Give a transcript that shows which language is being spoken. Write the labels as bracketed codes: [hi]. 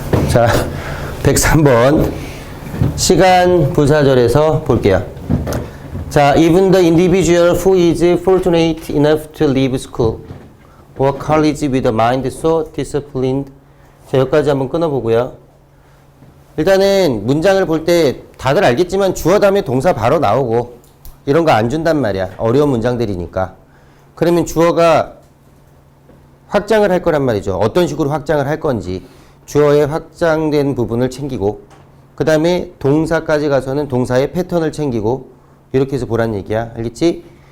[ko] 자, 103번 시간 부사절에서 볼게요. [en] 자, even the individual who is fortunate enough to leave school or college with a mind so disciplined. [ko] 자, 여기까지 한번 끊어보고요. 일단은 문장을 볼 때 다들 알겠지만 주어 다음에 동사 바로 나오고 이런 거 안 준단 말이야. 어려운 문장들이니까. 그러면 주어가 확장을 할 거란 말이죠. 어떤 식으로 확장을 할 건지 주어의 확장된 부분을 챙기고 그 다음에 동사까지 가서는 동사의 패턴을 챙기고 이렇게 해서 보란 얘기야. 알겠지?